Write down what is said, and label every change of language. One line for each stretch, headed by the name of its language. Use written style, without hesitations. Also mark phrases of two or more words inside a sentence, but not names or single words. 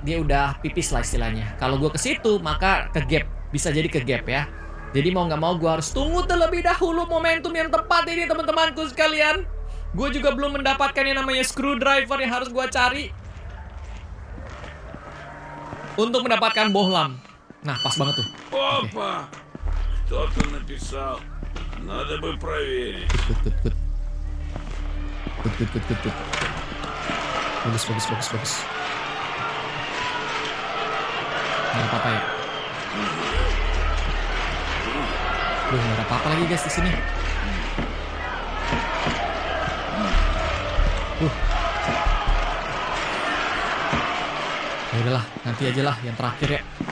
Indonesian: Dia udah pipis lah istilahnya. Kalau gue ke situ, maka ke gap. Bisa jadi ke gap ya. Jadi mau nggak mau gue harus tunggu terlebih dahulu momentum yang tepat ini teman-temanku sekalian. Gue juga belum mendapatkan yang namanya screwdriver yang harus gue cari untuk mendapatkan bohlam. Nah, pas banget tuh.
Russian: Опа! Кто-то написал. Надо бы проверить.
Indonesian: Good. Bagus. Nggak apa-apa ya. Duh, nggak ada apa-apa lagi guys di sini. Ya udahlah, nanti aja lah yang terakhir ya.